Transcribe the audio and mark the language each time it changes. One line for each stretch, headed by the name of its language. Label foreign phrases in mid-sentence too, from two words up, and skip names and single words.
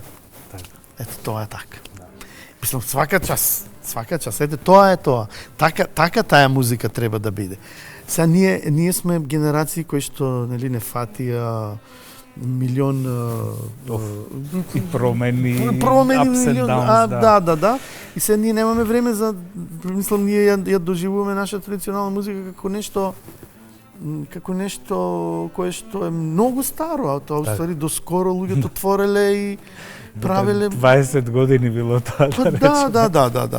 Macedonian: Ето тоа е така. Мислам, свака час, ете тоа е тоа. Така таа музика треба да биде. Сега ние сме генерации кои што нели не фатија милион
English: промени ups and downs,
Macedonian: да. И сега ние немаме време за, мислам, ние ја доживуваме наша традиционална музика како нешто кое што е многу старо, а тоа уствари доскоро луѓето твореле и правеле 20 години било тоа. Да.